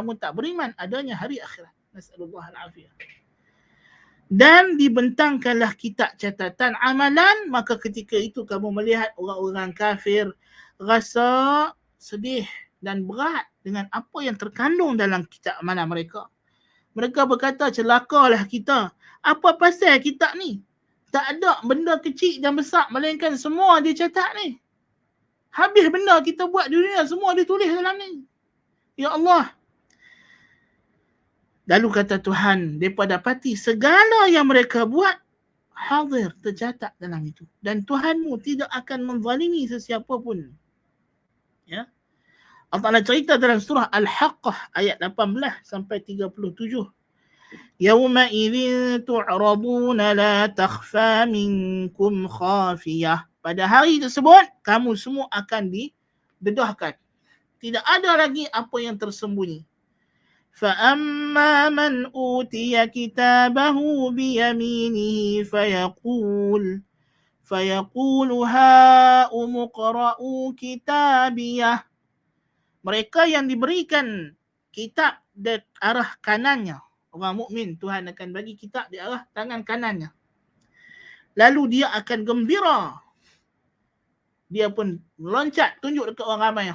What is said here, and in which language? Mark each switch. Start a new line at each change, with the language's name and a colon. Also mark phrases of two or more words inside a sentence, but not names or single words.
Malay: Kamu tak beriman adanya hari akhirat.
Arabic: نسأل الله العافية.
Malay: Dan dibentangkanlah kitab catatan amalan, maka ketika itu kamu melihat orang-orang kafir rasa sedih dan berat dengan apa yang terkandung dalam kitab amalan mereka. Mereka berkata, celakalah kita. Apa pasal kitab ni? Tak ada benda kecil dan besar, melainkan semua dia catat ni. Habis benda kita buat di dunia, semua ditulis dalam ni. Ya Allah. Lalu kata Tuhan, mereka dapati segala yang mereka buat hadir, tercatat dalam itu. Dan Tuhanmu tidak akan menzalimi sesiapa pun. Ya. Allah Ta'ala cerita dalam surah Al-Haqqah ayat 18 sampai 37.
Arabic: يومئذ تعرضون لا تخفى منكم خافية.
Malay: Pada hari tersebut, kamu semua akan didedahkan. Tidak ada lagi apa yang tersembunyi.
Arabic: فَأَمَّا مَنْ أُوتِيَ كِتَابَهُ بِيَمِينِهِ فَيَقُولُ هَاؤُمُ اقْرَءُوا كِتَابِيَهْ.
Malay: Mereka yang diberikan kitab di arah kanannya, orang mukmin, Tuhan akan bagi kitab di arah tangan kanannya. Lalu dia akan gembira. Dia pun loncat, tunjuk dekat orang ramai.